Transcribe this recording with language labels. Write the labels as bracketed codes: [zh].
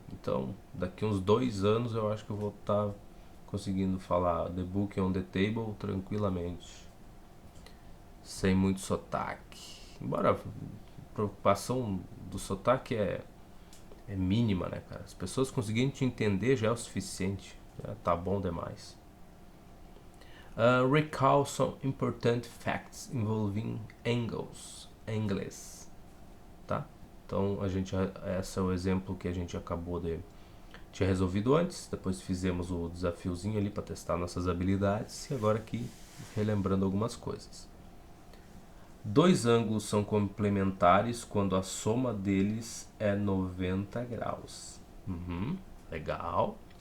[pt] Então, daqui uns 2 anos eu acho que eu vou estar conseguindo falar [en] The Book on the Table [pt] tranquilamente, sem muito sotaque. Embora a preocupação do sotaque é mínima, né, cara? As pessoas conseguirem te entender já é o suficiente. Já tá bom demais. [en] Recall some important facts involving angles. [pt] Inglês, tá? Então, esse é o exemplo que a gente acabou de tinha resolvido antes. Depois fizemos o desafiozinho ali para testar nossas habilidades. E agora aqui, relembrando algumas coisas. 2 ângulos são complementares quando a soma deles é 90 graus. Legal.